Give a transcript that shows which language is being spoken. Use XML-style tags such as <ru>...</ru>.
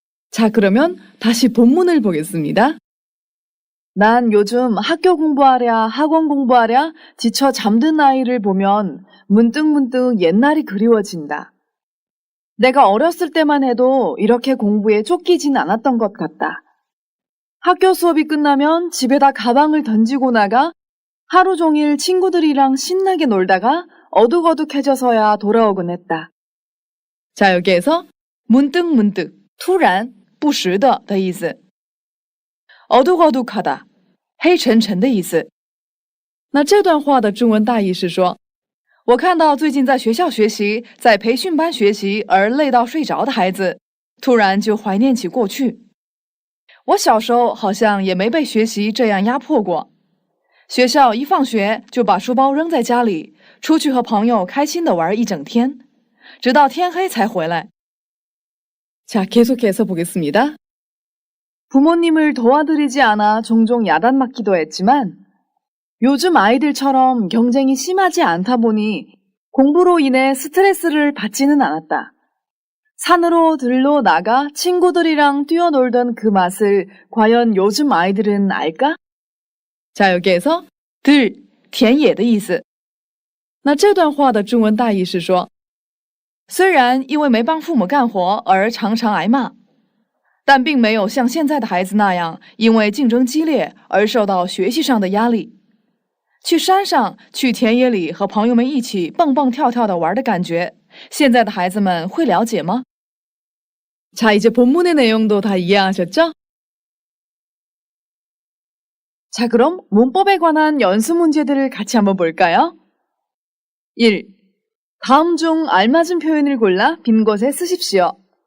<ko>자, 그러면 다시 본문을 보겠습니다. 난 요즘 학교 공부하랴 학원 공부하랴 지쳐 잠든 아이를 보면 문득문득 옛날이 그리워진다. 내가 어렸을 때만 해도 이렇게 공부에 쫓기진 않았던 것 같다. 학교 수업이 끝나면 집에다 가방을 던지고 나가 하루 종일 친구들이랑 신나게 놀다가 어둑어둑해져서야 돌아오곤 했다. 자, 여기에서 문득문득,</ko> <zh>突然,不时的的意思。 어둑어둑하다, 黑沉沉的意思。那这段话的中文大意是说，我看到最近在学校学习，在培训班学习而累到睡着的孩子，突然就怀念起过去。我小时候好像也没被学习这样压迫过。学校一放学就把书包扔在家里，出去和朋友开心地玩一整天，直到天黑才回来。</zh> <ko>자, 계속해서 보겠습니다. 부모님을 도와드리지 않아 종종 야단 맞기도 했지만 요즘 아이들처럼 경쟁이 심하지 않다 보니 공부로 인해 스트레스를 받지는 않았다. 산으로 들로 나가 친구들이랑 뛰어놀던 그 맛을 과연 요즘 아이들은 알까? 자, 여기에서 들,</ko> <zh>田野的意思。那这段话的中文大意是说，虽然因为没帮父母干活而常常挨骂，但并没有像现在的孩子那样，因为竞争激烈而受到学习上的压力。去山上、去田野里和朋友们一起蹦蹦跳跳的玩的感觉，现在的孩子们会了解吗？</zh> <ko>자, 이제 본문의 내용도 다 이해하셨죠? 자, 그럼 문법에 관한 연수 문제들을 같이 한번 볼까요? 1. 다음 중 알맞은 표현을 골라 빈 곳에 쓰십시오.</ko>